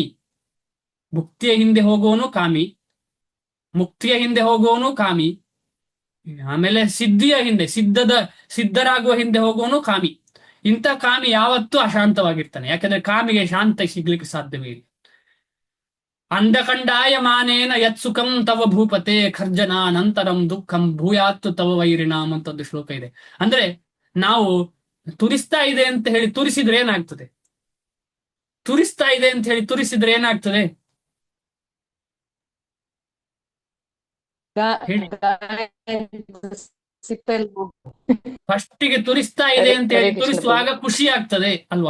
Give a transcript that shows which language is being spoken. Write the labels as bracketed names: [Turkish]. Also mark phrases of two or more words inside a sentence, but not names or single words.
[Kannada] ಭುಕ್ತಿಯ ಹಿಂದೆ ಹೋಗುವವನು ಕಾಮಿ, ಮುಕ್ತಿಯ ಹಿಂದೆ ಹೋಗುವವನು ಕಾಮಿ, ಆಮೇಲೆ ಸಿದ್ಧರಾಗುವ ಹಿಂದೆ ಹೋಗುವವನು ಕಾಮಿ. ಇಂಥ ಕಾಮಿ ಯಾವತ್ತೂ ಅಶಾಂತವಾಗಿರ್ತಾನೆ. ಯಾಕಂದ್ರೆ ಕಾಮಿಗೆ ಶಾಂತ ಸಿಗ್ಲಿಕ್ಕೆ ಸಾಧ್ಯವೇ ಇಲ್ಲ. [Sanskrit] अन्धकण्डाय मानेन यत् सुखं तव भूपते खर्जन नन्तरं दुःखं भूयात्तु तव वैरिणाम् [Kannada] ಅಂತ ಒಂದು ಶ್ಲೋಕ ಇದೆ. ಅಂದ್ರೆ ನಾವು ತುರಿಸ್ತಾ ಇದೆ ಅಂತ ಹೇಳಿ ತುರಿಸಿದ್ರೆ ಏನಾಗ್ತದೆ? ತುರಿಸ್ತಾ ಇದೆ ಅಂತ ಹೇಳಿ ತುರಿಸಿದ್ರೆ ಏನಾಗ್ತದೆ? ಫಸ್ಟಿಗೆ ತುರಿಸ್ತಾ ಇದೆ ಅಂತ ಹೇಳಿ ತುರಿಸುವಾಗ ಖುಷಿ ಆಗ್ತದೆ ಅಲ್ವಾ?